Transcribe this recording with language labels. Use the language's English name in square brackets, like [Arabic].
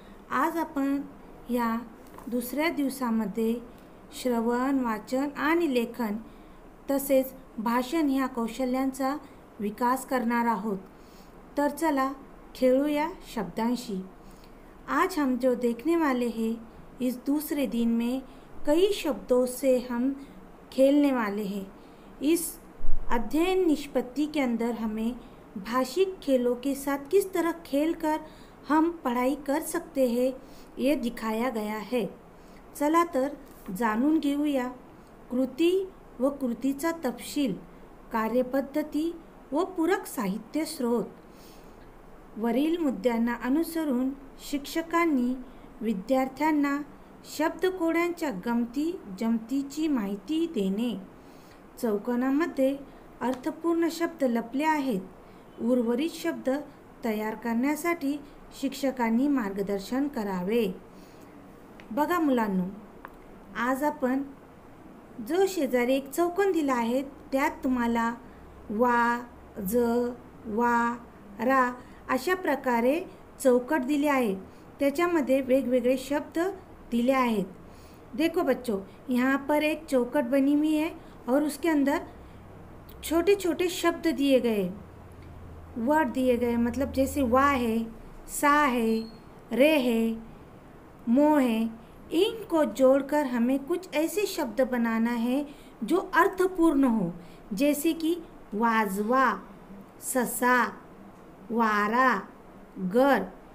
[Marathi] आज आपण या दुसऱ्या दिवसामध्ये श्रवण, वाचन आणि लेखन तसेच भाषण ह्या कौशल्यांचा विकास करणार आहोत। तर चला खेळूया शब्दांशी। [Hindi] आज हम जो देखने वाले हैं, इस दूसरे दिन में कई शब्दों से हम खेलने वाले हैं। इस अध्ययन निष्पत्ति के अंदर हमें भाषिक खेलों के साथ किस तरह खेलकर हम पढ़ाई कर सकते हैं ये दिखाया गया है। [Marathi] चला तर जाणून घेऊया कृती व कृतीचा तपशील, कार्यपद्धती व पूरक साहित्य स्रोत। वरील मुद्द्यांना अनुसरून शिक्षकांनी विद्यार्थ्यांना शब्दकोड्यांच्या गमती जमतीची माहिती देणे। चौकोनामध्ये अर्थपूर्ण शब्द लपले आहेत। उर्वरित शब्द तयार करण्यासाठी शिक्षकांनी मार्गदर्शन करावे। बघा मुलांनो, आज आपण जो शेजारी एक चौकोन दिला आहे त्यात तुम्हाला वा, ज, वा, रा अशा प्रकारे चौकट दिली आहे। त्याच्यामध्ये वेगवेगळे शब्द दिले आहेत। [Hindi] देखो बच्चों, यहाँ पर एक चौकट बनी हुई है और उसके अंदर छोटे छोटे शब्द दिए गए, वर्ड दिए गए, मतलब जैसे वा है, सा है, रे है, मो है। इनको जोड़कर हमें कुछ ऐसे शब्द बनाना है जो अर्थपूर्ण हो, जैसे कि वाजवा, ससा, वारा, गर।